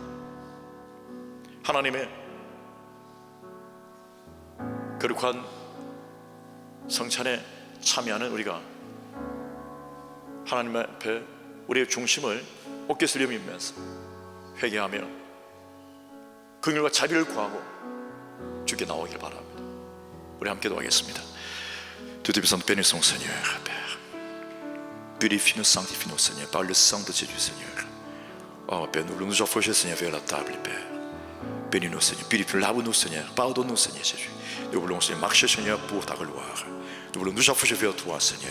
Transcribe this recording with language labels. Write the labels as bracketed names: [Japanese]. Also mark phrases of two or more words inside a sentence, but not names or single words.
[Korean] 하나님의 거룩한 성찬에 참여하는 우리가 하나님 앞에 우리의 중심을 어깨 숙이면서 회개하며 긍휼과 자비를 구하고 주께 나오길 바랍니다. 우리 함께 도하겠습니다. [French] Tout est besoin de bénir son Seigneur, Père. Purifie-nous, sanctifie-nous, Seigneur, par le sang de Jésus, Seigneur. Oh, Père, nous voulons nous approcher, Seigneur, vers la table, Père. Bénis-nous, Seigneur, purifie-nous, lave-nous, Seigneur, pardonne-nous, Seigneur Jésus. Nous voulons, Seigneur, marcher, Seigneur, pour ta gloire. Nous voulons nous approcher vers toi, Seigneur.